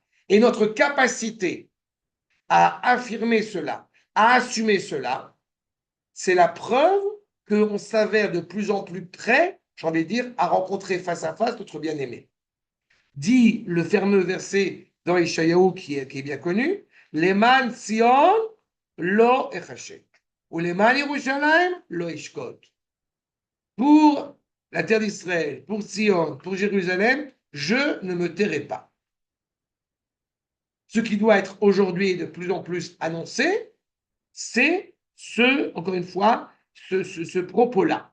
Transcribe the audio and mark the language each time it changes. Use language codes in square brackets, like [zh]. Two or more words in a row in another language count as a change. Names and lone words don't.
[fr] Et notre capacité à affirmer cela, à assumer cela, c'est la preuve qu'on s'avère de plus en plus près, j'ai envie de dire, à rencontrer face à face notre bien-aimé. Dit le fameux verset dans Ishayahu qui est bien connu, [he] למען ציון לא אחשה, [fr] ou [he] למען ירושלים לא אשקוט. [fr] Pour la terre d'Israël, pour Sion, pour Jérusalem, je ne me tairai pas. Ce qui doit être aujourd'hui de plus en plus annoncé, c'est encore une fois, ce propos-là.